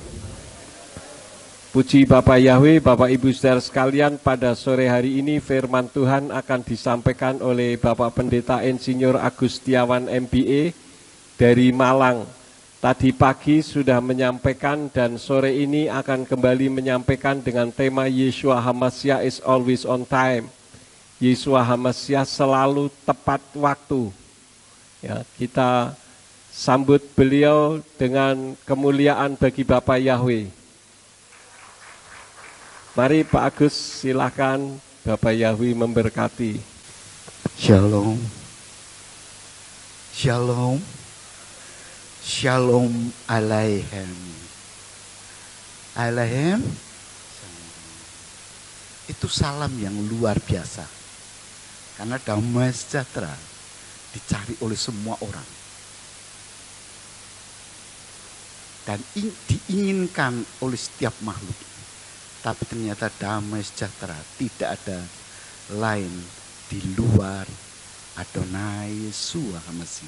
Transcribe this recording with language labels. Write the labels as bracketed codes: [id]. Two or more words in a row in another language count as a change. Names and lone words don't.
[id] Puji Bapak Yahweh, Bapak Ibu saudara sekalian, pada sore hari ini firman Tuhan akan disampaikan oleh Bapak Pendeta Insinyur Agustiawan MBA dari Malang. Tadi pagi sudah menyampaikan dan sore ini akan kembali menyampaikan dengan tema [he] ישוע המשיח [en] is always on time. [he] ישוע המשיח [id] selalu tepat waktu. Ya, kita sambut beliau dengan kemuliaan bagi Bapak Yahweh. Mari Pak Agus, silakan Bapak Yahweh memberkati. [he] Shalom. Shalom. שלום עליכם. [id] Aleichem itu salam yang luar biasa. Karena damai sejahtera dicari oleh semua orang. Dan diinginkan oleh setiap makhluk. Tapi ternyata damai sejahtera tidak ada lain di luar [he] אדוני ישוע המשיח.